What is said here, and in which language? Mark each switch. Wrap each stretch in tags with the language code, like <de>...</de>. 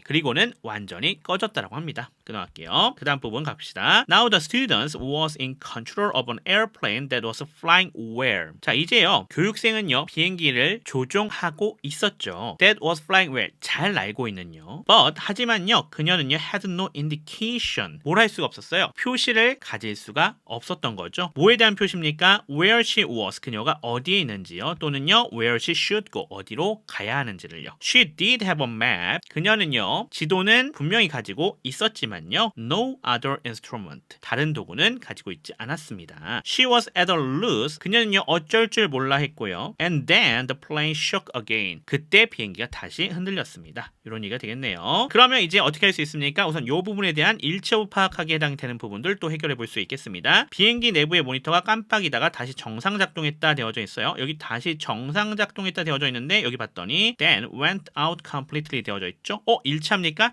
<ko>그리고는 완전히 꺼졌다라고 합니다. 끊어갈게요. 그 다음 부분 갑시다.</ko> <en>Now the students was in control of an airplane that was flying well.</en> <ko>자, 이제요. 교육생은요. 비행기를 조종하고 있었죠.</ko> <en>That was flying well.</en> <ko>잘 날고 있는요.</ko> <en>But</en> <ko>하지만요. 그녀는요.</ko> <en>had no indication.</en> <ko>뭘 할 수가 없었어요. 표시를 가질 수가 없었던 거죠. 뭐에 대한 표시입니까?</ko> <en>Where she was.</en> <ko>그녀가 어디에 있는지요. 또는요.</ko> <en>Where she should go.</en> <ko>어디로 가야 하는지를요.</ko> <en>She did have a map.</en> <ko>그녀는요. 지도는 분명히 가지고 있었지만</ko> <en>no other instrument.</en> <ko>다른 도구는 가지고 있지 않았습니다.</ko> <en>She was at a loss.</en> <ko>그녀는요 어쩔 줄 몰라 했고요.</ko> <en>And then the plane shook again.</en> <ko>그때 비행기가 다시 흔들렸습니다. 이런 얘기가 되겠네요. 그러면 이제 어떻게 할 수 있습니까? 우선 이 부분에 대한 일체호 파악하기에 해당되는 부분들 또 해결해 볼 수 있겠습니다. 비행기 내부의 모니터가 깜빡이다가 다시 정상 작동했다 되어져 있어요. 여기 다시 정상 작동했다 되어져 있는데 여기 봤더니</ko> <en>then went out completely</en> <ko>되어져 있죠. 일치합니까?</ko>